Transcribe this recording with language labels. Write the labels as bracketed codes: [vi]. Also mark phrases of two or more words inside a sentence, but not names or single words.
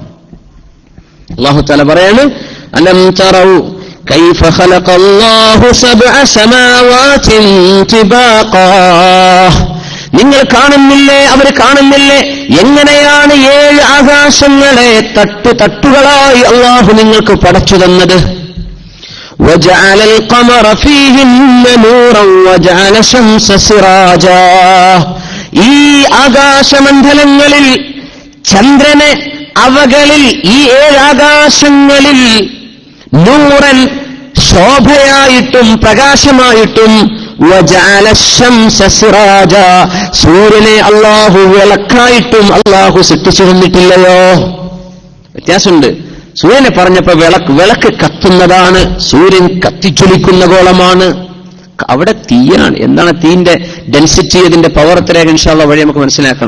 [ml] അല്ലാഹു തആല പറയാണ്, [ar] ألم تروا كيف خلق الله سبع سماوات طباقا. [ml] നിങ്ങൾ കാണുന്നില്ലേ, അവർ കാണുന്നില്ലേ എങ്ങനെയാണ് 7 ആകാശങ്ങളെ തട്ടുകളായി അല്ലാഹു നിങ്ങൾക്ക് പടച്ചു തന്നത്. [ar] وجعل القمر فيهن نورا وجعل الشمس سراجا. [ml] ഈ ആകാശമണ്ഡലങ്ങളിൽ ചന്ദ്രനെ അവകളിൽ ഈ 7 ആകാശങ്ങളിൽ നൂറൻ ശോഭയായിട്ടും പ്രകാശമായിട്ടും [ar] وجعل الشمس سراجا, [ml] സൂര്യനെ അല്ലാഹു വിളക്കായിട്ടും അല്ലാഹു സൃഷ്ടിച്ചു തന്നിട്ടില്ലയോ? വ്യത്യാസമുണ്ട്. സൂര്യനെ പറഞ്ഞപ്പോ വിളക്ക് കത്തുന്നതാണ്, സൂര്യൻ കത്തിച്ചൊലിക്കുന്ന ഗോളമാണ്. അവിടെ തീയാണ്. എന്താണ് തീന്റെ ഡെൻസിറ്റി, അതിന്റെ പവർ എത്രയാണ് [ar] إن شاء الله [ml] വഴി നമുക്ക് മനസ്സിലാക്കണം.